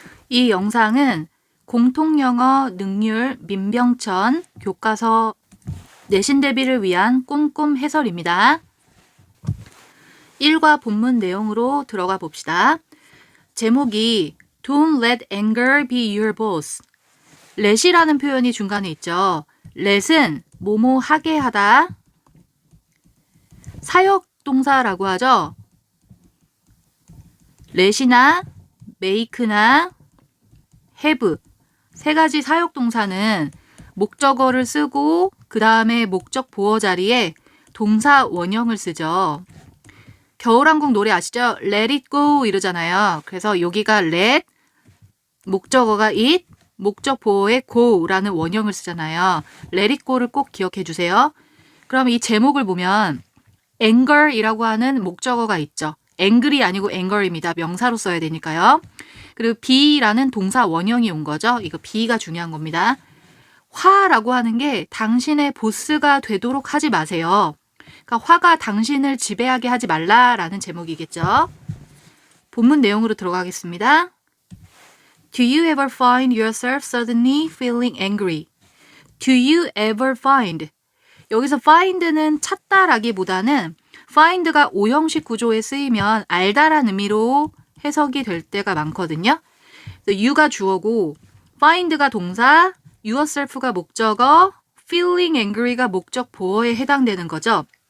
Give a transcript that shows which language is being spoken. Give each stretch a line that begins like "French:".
Korean: 이 영상은 공통영어 능률 민병천 교과서 내신 대비를 위한 꼼꼼 해설입니다. 1과 본문 내용으로 들어가 봅시다.
English: 제목이 Don't let anger be your boss.
Korean: let이라는 표현이 중간에 있죠. let은 뭐뭐 하게 하다. 사역동사라고 하죠. let이나 make나 have 세 가지 사역동사는 목적어를 쓰고 그 다음에 목적 보어 자리에 동사 원형을 쓰죠. 겨울왕국 노래 아시죠?
English: Let it go
Korean: 이러잖아요. 그래서 여기가 let, 목적어가 it, 목적 보어에 go라는 원형을 쓰잖아요. let it go를 꼭 기억해 주세요. 그럼 이 제목을 보면 anger이라고 하는 목적어가 있죠. angry 아니고 anger입니다. 명사로 써야 되니까요. 그리고 be라는 동사 원형이 온 거죠. 이거 be가 중요한 겁니다. 화라고 하는 게 당신의 보스가 되도록 하지 마세요. 그러니까 화가 당신을 지배하게 하지 말라라는 제목이겠죠. 본문 내용으로 들어가겠습니다.
English: Do you ever find yourself suddenly feeling angry? Do you ever find?
Korean: 여기서 find는 찾다라기보다는 find가 오형식 구조에 쓰이면 알다란 의미로 해석이 될 때가 많거든요. you가 주어고 find가 동사, yourself가 목적어, feeling angry가 목적 보어에 해당되는 거죠.